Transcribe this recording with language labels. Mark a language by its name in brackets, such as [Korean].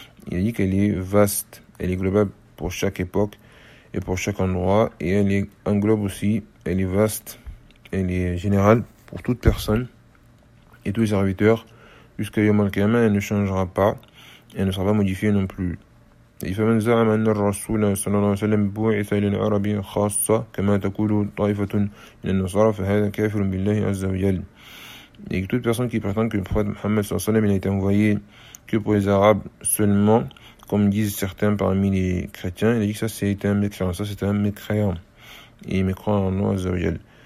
[French] Il dit qu'elle est vaste, elle est globale pour chaque époque et pour chaque endroit, et elle est englobe aussi, elle est vaste, elle est générale pour toute personne et tous les serviteurs jusqu'à Yom al-Qiyamah. Elle ne changera pas, elle ne sera pas modifiée non plus. [Arabic] فمن زعم أن الرسول صلى الله عليه وسلم بعث إلى العرب خاصة كما تقول طائفة من النصارى فهذا كافر بالله عز وجل. [French] Et que toute personne qui prétend que le prophète Mohammed sallallahu alayhi wa sallam a été envoyé que pour les Arabes seulement, comme disent certains parmi les chrétiens, il a dit que ça c'est un mécréant, ça c'est un mécréant. Et mécréant en Allah Azza wa Jal.